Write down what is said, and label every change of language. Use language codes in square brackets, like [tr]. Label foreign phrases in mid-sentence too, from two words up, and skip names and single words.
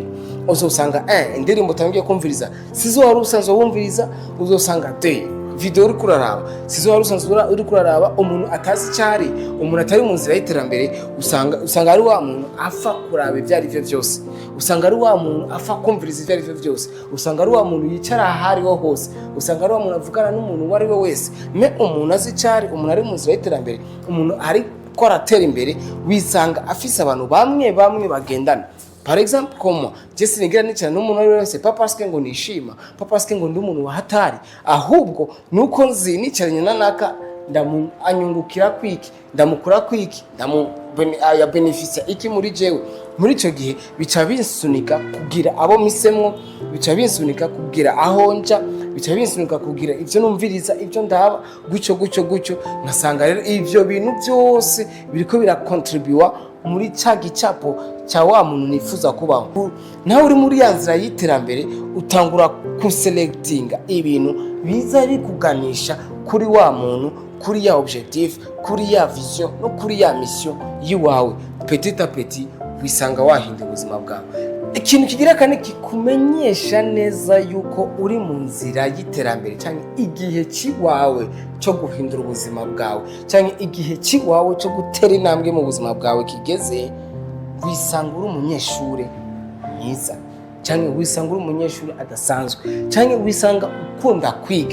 [rn] Uzosanga indirimbo utangiye kumviriza sizo wari usanzwe wumviriza, uzosanga video uri kuraraba sizo wari usanzwe uri kuraraba, umuntu atazi cyari, umuntu atari mu nzira y'iterambere, usanga ari wa muntu afa kuraba ibyo ari byo byose, usanga ari wa muntu afa kumviriza ibyo ari byo byose, usanga ari wa muntu yicara ahari ho hose, usanga ari wa muntu avugana n'umuntu wari we wese. Umuntu azi cyari, umuntu ari mu nzira y'iterambere, umuntu ari ko aratera imbere, wisanga afise abantu bamwe bagendana. [fr] Par exemple comme [rn] Jesse nigira n'icana n'umuntu ari wese, [fr] pas parce que [rn] ngo nishima, [fr] pas parce que [rn] ngo ndi umuntu wahatari, ahubwo nuko nzi nicaranye nanaka anyungukira kwiki, ndamukura kwiki, ya beneficia iki muri jewe. Muri ico gihe bica binsunika kugira abo misemwo, bica binsunika kugira aho nja, bica binsunika kugira ivyo numviriza, ivyo ndaba gucyo nkasanga rero ivyo bintu byose biriko birakontribuwa muri ca gicapo cya wa muntu nifuza kubaho. Nawe uri muri ya nzira y'iterambere, utangura kuselectinga ibintu biza bikuganisha kuri wa muntu, kuri ya objectif, kuri ya vision no kuri ya mission yiwawe. [fr] Petit à petit [rn] wisanga wahinda ubuzima bwawe. Ikintu kigira kane kikumenyesha neza yuko uri mu nzira y'iterambere, cyangwa igihe kiwawe cyo guhindura ubuzima bwawe, cyangwa igihe kiwawe cyo gutera intambwe mu buzima bwawe kigeze, wisanga uri umunyeshuri mwiza, cyangwa wisanga uri umunyeshuri adasanzwe, cyangwa wisanga ukunda kwiga.